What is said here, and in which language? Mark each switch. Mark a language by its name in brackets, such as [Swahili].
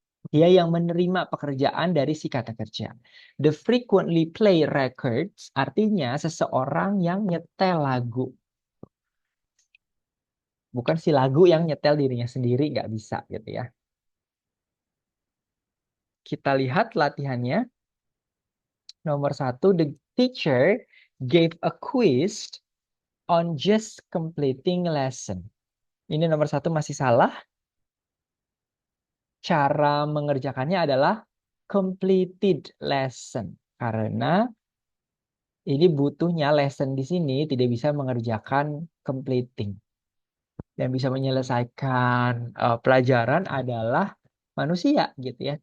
[Indonesian] Dia yang menerima pekerjaan dari si kata kerja. [English] The frequently play records [Indonesian] artinya seseorang yang nyetel lagu. Bukan si lagu yang nyetel dirinya sendiri, nggak bisa gitu ya. Kita lihat latihannya. Nomor satu, [English] the teacher gave a quiz on just completing lesson. [Indonesian] Ini nomor satu masih salah. Cara mengerjakannya adalah completed lesson. Karena ini butuhnya lesson di sini tidak bisa mengerjakan completing. Yang bisa menyelesaikan pelajaran adalah manusia gitu ya.